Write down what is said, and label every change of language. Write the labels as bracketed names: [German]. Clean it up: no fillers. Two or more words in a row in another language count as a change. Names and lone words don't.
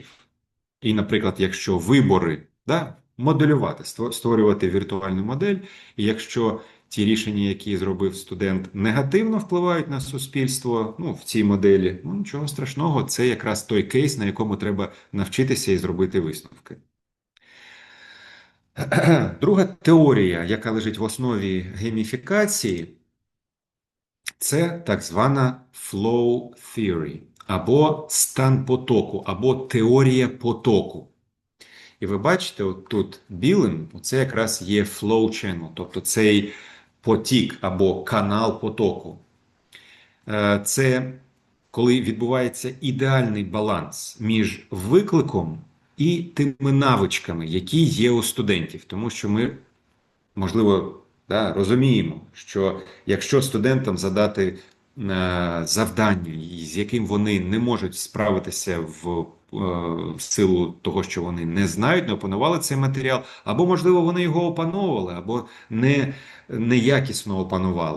[Ukrainian] І, наприклад, якщо вибори, да, моделювати, створювати віртуальну модель, і якщо ті рішення, які зробив студент, негативно впливають на суспільство, ну, в цій моделі, ну, нічого страшного, це якраз той кейс, на якому треба навчитися і зробити висновки. Друга теорія, яка лежить в основі гейміфікації, це так звана [English] flow theory, [Ukrainian] або стан потоку, або теорія потоку. І ви бачите, от тут білим, це якраз є [English] flow channel, [Ukrainian] тобто цей потік або канал потоку. Це коли відбувається ідеальний баланс між викликом і тими навичками, які є у студентів. Тому що ми, можливо, да, розуміємо, що якщо студентам задати завдання, з яким вони не можуть справитися в силу того, що вони не знають, не опанували цей матеріал, або, можливо, вони його опановували, або неякісно опанували.